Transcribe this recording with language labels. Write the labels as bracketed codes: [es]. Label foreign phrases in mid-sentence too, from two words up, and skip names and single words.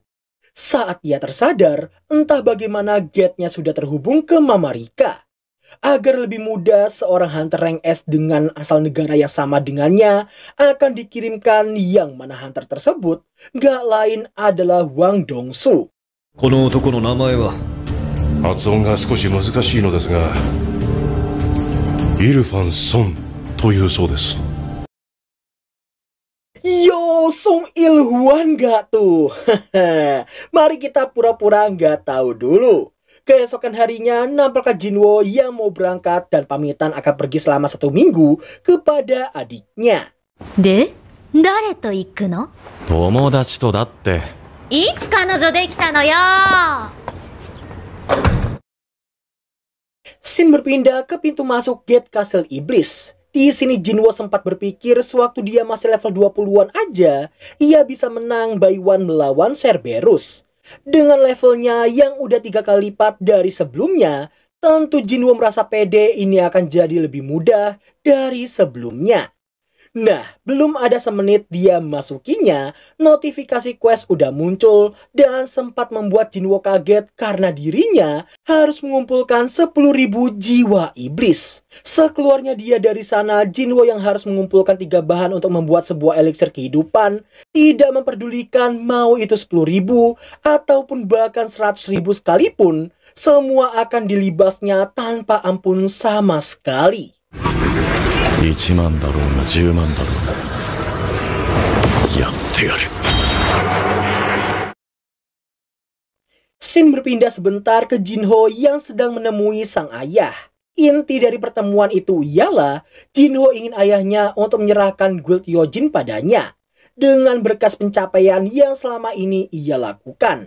[id] Saat ia tersadar, entah bagaimana gate-nya sudah terhubung ke Mama Rika. Agar lebih mudah, seorang hunter rank S dengan asal negara yang sama dengannya akan dikirimkan, yang mana hunter tersebut gak lain adalah Wang Dongsu. [ja] この男の名前は発音が少し難しいのですが、イルファン・ソンというそうです。 [id] Yo, Song Il-hwan gak tuh? Mari kita pura-pura nggak tahu dulu. Keesokan harinya, nampaknya Jinwo yang mau berangkat dan pamitan akan pergi selama 1 minggu kepada adiknya. [ja] で、誰と行くの？友達とだって。いつ彼女できたのよ。 [id] Scene berpindah ke pintu masuk gate Kastil Iblis. Di sini Jinwo sempat berpikir sewaktu dia masih level 20-an aja, ia bisa menang [en] by one [id] melawan Cerberus. Dengan levelnya yang udah 3 kali lipat dari sebelumnya, tentu Jinwo merasa pede ini akan jadi lebih mudah dari sebelumnya. Nah, belum ada semenit dia masukinya, notifikasi quest udah muncul dan sempat membuat Jinwo kaget karena dirinya harus mengumpulkan 10.000 jiwa iblis. Sekeluarnya dia dari sana, Jinwo yang harus mengumpulkan 3 bahan untuk membuat sebuah eliksir kehidupan, tidak memperdulikan mau itu 10.000 ataupun bahkan 100.000 sekalipun, semua akan dilibasnya tanpa ampun sama sekali. [ja] 1 万だろうが10万だろうがやってやる。 [id] Scene berpindah sebentar ke Jinho yang sedang menemui sang ayah. Inti dari pertemuan itu ialah Jinho ingin ayahnya untuk menyerahkan guild Yojin padanya dengan berkas pencapaian yang selama ini ia lakukan.